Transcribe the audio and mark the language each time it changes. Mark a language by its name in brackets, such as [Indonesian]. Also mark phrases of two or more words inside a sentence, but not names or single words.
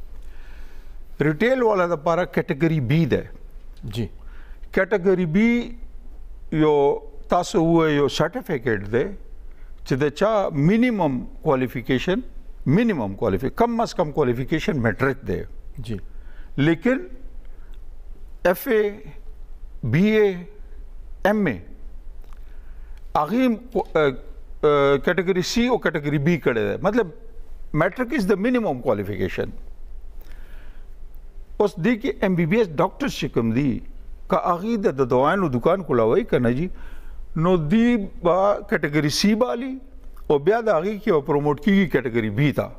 [Pashto] ریټیل والا دپاره [English] category B [Pashto] ده. جی [English] category B [Pashto] یو تاسو ووایئ یو سرټیفیکیټ دی چې د چا [English] minimum qualification [Urdu] کم از کم [Pashto] کوالیفیکیشن میټرک دی. جی لیکن ایف اے بی اے ایم اے هغې [English] category C [Pashto] او [English] category B [Pashto] کړی دی. مطلب [English] Matric is the minimum qualification. [Pashto] اوس دې کې [English] MBBS doctors [Pashto] چې کوم دي که هغې د دوایانو دکان کولاوئ که نه جي نو دی به [English] category C [Pashto] بالي او بیا د هغې کې به پروموټ کېږي [English] category B [Pashto] ته.